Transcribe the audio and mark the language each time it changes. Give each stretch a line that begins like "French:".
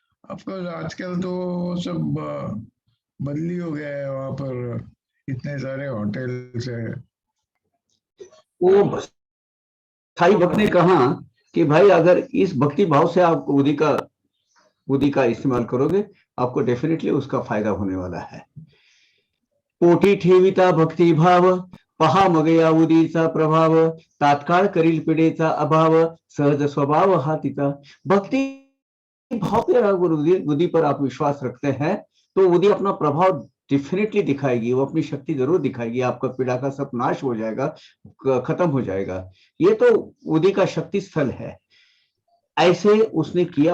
Hindi: Of course आजकल तो वो सब बदली हो गया है वहाँ पर इतने सारे होटल्स है. वो साई भक्त ने कहा कि भाई अगर इस भक्ति भाव से आप उदी का इस्तेमाल करोगे आपको डेफिनेटली उसका फायदा होने वाला है.
Marathi: पोटी ठेविता भक्ती भाव पहा मगया उदीचा प्रभाव तात्काळ करील पिढेचा अभाव सहज स्वभाव हा तिचा.
Hindi: भक्ति भाव पे अगर उदी पर आप विश्वास रखते हैं तो उदी अपना प्रभाव डेफिनेटली दिखाएगी. वो अपनी शक्ति जरूर दिखाएगी. आपका पीड़ा का सब नाश हो जाएगा, खत्म हो जाएगा. ये तो उदी का शक्ति स्थल है. ऐसे उसने किया.